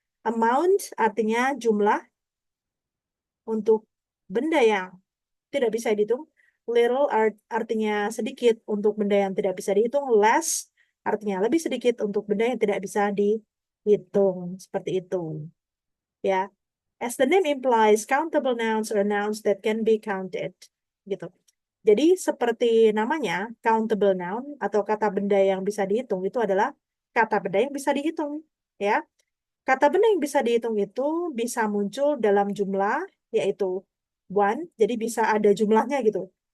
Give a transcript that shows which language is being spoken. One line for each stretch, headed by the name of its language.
Indonesian: Amount artinya jumlah untuk benda yang tidak bisa dihitung. Little artinya sedikit untuk benda yang tidak bisa dihitung. Less artinya lebih sedikit untuk benda yang tidak bisa dihitung. Seperti itu. Ya.
English: As the name implies, countable nouns are nouns that can be counted.
Indonesian: Gitu. Jadi seperti namanya, countable noun atau kata benda yang bisa dihitung itu adalah kata benda yang bisa dihitung. Ya. Kata benda yang bisa dihitung itu bisa muncul dalam jumlah, yaitu one, jadi bisa ada jumlahnya gitu.